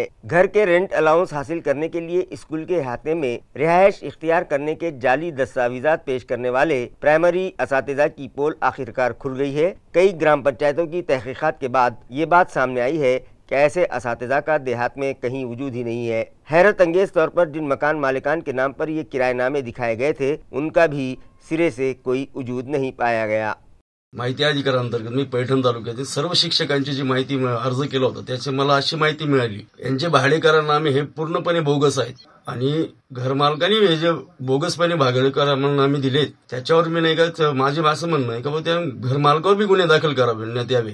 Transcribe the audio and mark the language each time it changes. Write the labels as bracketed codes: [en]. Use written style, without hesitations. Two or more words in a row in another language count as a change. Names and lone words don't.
[ur] گھر کے رینٹ الاؤنس حاصل کرنے کے لیے اسکول کے احاطے میں رہائش اختیار کرنے کے جعلی دستاویزات پیش کرنے والے پرائمری اساتذہ کی پول آخرکار کھل گئی ہے۔ کئی گرام پنچایتوں کی تحقیقات کے بعد یہ بات سامنے آئی ہے کہ ایسے اساتذہ کا دیہات میں کہیں وجود ہی نہیں ہے۔ حیرت انگیز طور پر جن مکان مالکان کے نام پر یہ کرایہ نامے دکھائے گئے تھے ان کا بھی سرے سے کوئی وجود نہیں پایا گیا۔ [mr] माहिती अधिकारांतर्गत मी पैठण तालुक्यातील सर्व शिक्षकांची जी माहिती अर्ज केला होता त्याची मला अशी माहिती मिळाली, यांचे भाडेकरारनामे हे पूर्णपणे बोगस आहेत आणि घरमालकांनी हे जे बोगसपणे भाडेकरारनामे दिलेत त्याच्यावर मी नाही का माझे असं म्हणणं आहे की त्या घरमालकावर बी गुन्हे दाखल करावे यावे।